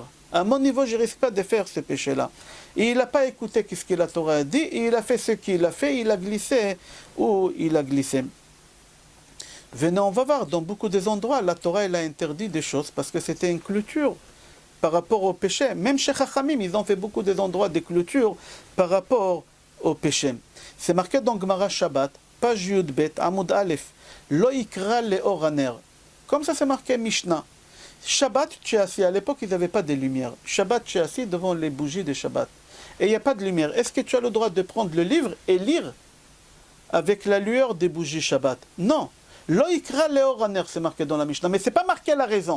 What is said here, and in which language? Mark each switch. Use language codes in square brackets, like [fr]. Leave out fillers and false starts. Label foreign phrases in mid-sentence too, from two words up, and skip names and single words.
[fr] À mon niveau, je ne risque pas de faire ce péché-là. Et il n'a pas écouté ce que la Torah a dit, et il a fait ce qu'il a fait, il a glissé où il a glissé. Venez, on va voir, dans beaucoup des endroits, la Torah elle a interdit des choses parce que c'était une clôture par rapport au péché. Même chez Chachamim, ils ont fait beaucoup des endroits de clôture par rapport au péché. C'est marqué dans Gemara Shabbat, page [he] יוד בית, עמוד אלף, לא יקרא לאור הנר. [fr] Comme ça, c'est marqué Mishnah. Shabbat, tu es assis. À l'époque, ils n'avaient pas de lumière. Shabbat, tu es assis devant les bougies de Shabbat. Et il n'y a pas de lumière. Est-ce que tu as le droit de prendre le livre et lire avec la lueur des bougies Shabbat? Non. [he] לא יקרא לאור הנר, [fr] c'est marqué dans la Mishnah. Mais ce n'est pas marqué la raison.